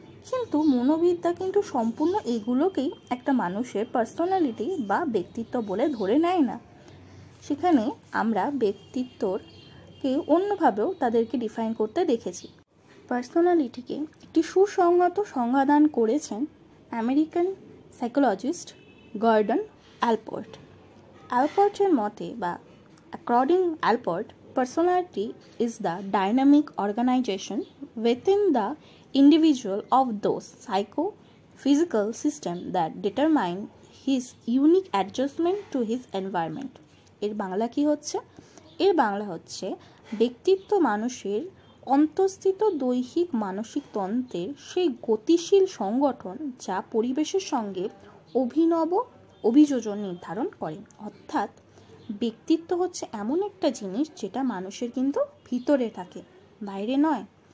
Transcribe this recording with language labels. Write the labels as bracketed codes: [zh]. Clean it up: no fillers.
[bn] কিন্তু মনোবিদ্যা কিন্তু সম্পূর্ণ এগুলোকেই একটা মানুষের পার্সোনালিটি বা ব্যক্তিত্ব বলে ধরে নেয় না। সেখানে আমরা ব্যক্তিত্বকে অন্যভাবেও তাদেরকে ডিফাইন করতে দেখেছি। পার্সোনালিটিকে একটি সুসংহত সংজ্ঞাদান করেছেন আমেরিকান সাইকোলজিস্ট গর্ডন অ্যালপোর্ট। অ্যালপোর্টের মতে, বা according অ্যালপোর্ট, [en] personality is the dynamic organization within the individual of those psychophysical systems that determine his unique adjustment to his environment. [bn] এর বাংলা কি হচ্ছে? এর বাংলা হচ্ছে ব্যক্তিত্ব মানুষের অন্তঃস্থিত দৈহিক মানসিক তন্ত্রের সেই গতিশীল সংগঠন যা পরিবেশের সঙ্গে অভিনব অভিযোজন নির্ধারণ করে। অর্থাৎ ব্যক্তিত্ব হচ্ছে এমন একটা জিনিস যেটা মানুষের কিন্তু ভিতরে থাকে, বাইরে নয়।